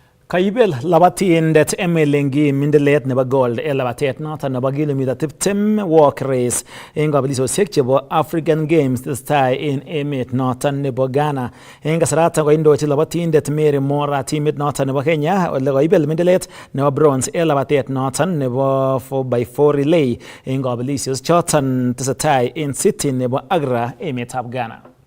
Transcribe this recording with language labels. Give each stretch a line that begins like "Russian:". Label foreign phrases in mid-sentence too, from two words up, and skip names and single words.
Kalenjin: Kaibel labatindet emelengi mindelet nebo gold labatet noton nebo kilomita 20
English: walk race
Kalenjin: en kabelisosiek chebo African Games testai en emet noton nebo Ghana. En kasaratan koindochi labatindet Mary Mora timit noton nebo Kenya ole kaibel mindelet nebo bronze labatet noton nebo 4x4 relay en kabelisios choton tesetai en city nebo Accra emetab Ghana.